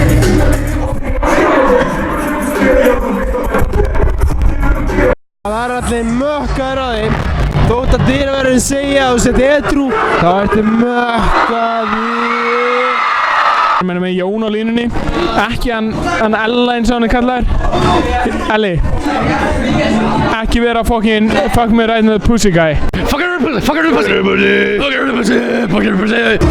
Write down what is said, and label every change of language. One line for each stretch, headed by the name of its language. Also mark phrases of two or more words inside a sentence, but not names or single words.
Icelandic: Það er allir mökkar á þeim. Þótt að dyraverðin segja og setja edrú, þá ertu mökkaður. Ég meina með Jón á línunni, ekki hann Ella eins og hann er kallaður. Elli, ekki vera
English: fuck me right in the pussy guy. Fuck her pussy, fuck her pussy, fuck her pussy, fuck her pussy.